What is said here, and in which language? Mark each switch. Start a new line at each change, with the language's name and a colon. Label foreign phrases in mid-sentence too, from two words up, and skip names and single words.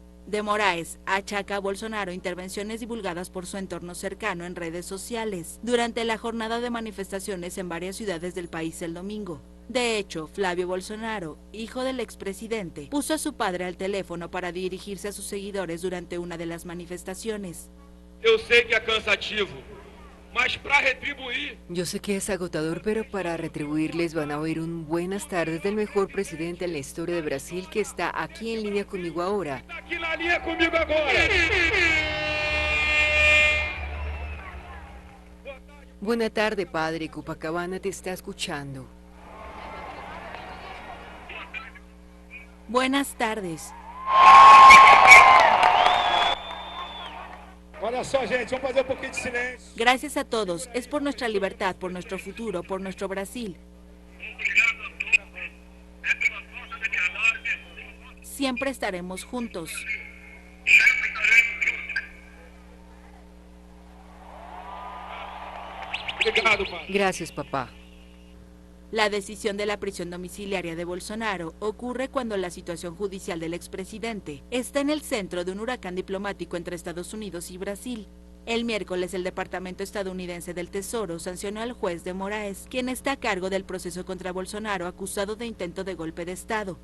Spanish: De Moraes achaca a Bolsonaro intervenciones divulgadas por su entorno cercano en redes sociales durante la jornada de manifestaciones en varias ciudades del país el domingo. De hecho, Flavio Bolsonaro, hijo del expresidente, puso a su padre al teléfono para dirigirse a sus seguidores durante una de las manifestaciones.
Portuguese: Eu sei que é cansativo, mas para retribuir...
Spanish: Yo sé que es agotador, pero para retribuirles van a oír un buenas tardes del mejor presidente en la historia de Brasil que está aquí en línea conmigo ahora.
Portuguese: Está aqui na linha comigo agora.
Spanish: Buena tarde, padre. Copacabana te está escuchando. Buenas tardes.
Portuguese: Olha só, gente, vamos fazer pouquinho de silêncio.
Spanish: Gracias a todos, es por nuestra libertad, por nuestro futuro, por nuestro Brasil. Siempre estaremos juntos.
Portuguese: Obrigado, pai.
Spanish: Gracias, papá. La decisión de la prisión domiciliaria de Bolsonaro ocurre cuando la situación judicial del expresidente está en el centro de un huracán diplomático entre Estados Unidos y Brasil. El miércoles, el Departamento estadounidense del Tesoro sancionó al juez de Moraes, quien está a cargo del proceso contra Bolsonaro acusado de intento de golpe de Estado.